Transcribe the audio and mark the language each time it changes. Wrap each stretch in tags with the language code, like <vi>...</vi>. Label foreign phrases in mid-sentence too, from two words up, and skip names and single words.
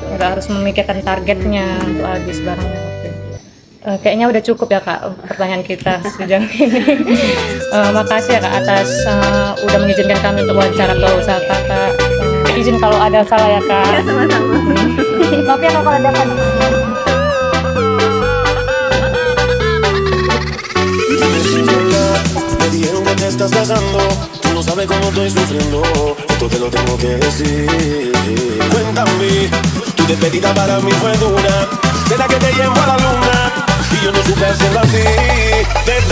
<id>Nggak harus memikirkan targetnya untuk habis barangnya. Oke. Kayaknya udah cukup ya Kak pertanyaan kita sejauh ini. Makasih ya Kak atas udah mengizinkan kami untuk wawancara ke usaha Kakak. Izin kalau ada salah ya Kak. Ya, sama-sama. Maaf ya kalau ada kan.</id> <es>Me dijeron que te estás casando, tú no sabes cómo estoy sufriendo, esto te lo tengo que decir. Cuéntame, tu despedida para mí fue dura, será que te llevo a la luna y yo no supe hacerlo así.</es>